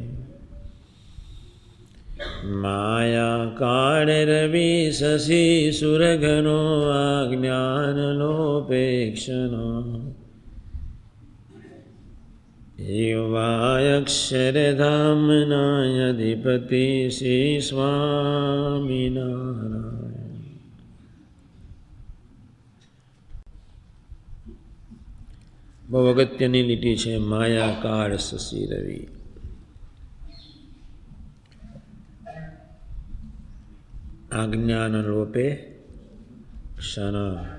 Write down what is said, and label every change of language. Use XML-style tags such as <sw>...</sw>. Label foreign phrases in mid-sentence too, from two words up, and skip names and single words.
<sa>माया काल रवि शशि सुरगनो अज्ञान लोपेक्षणो युवायक्षरधाम्नायधिपति श्री स्वामिनारायण।</sa> <gu>બહુ અગત્યની લીટી છે</gu> <sa>माया काल शशी रवि. आज्ञान लोपे क्षण.</sa>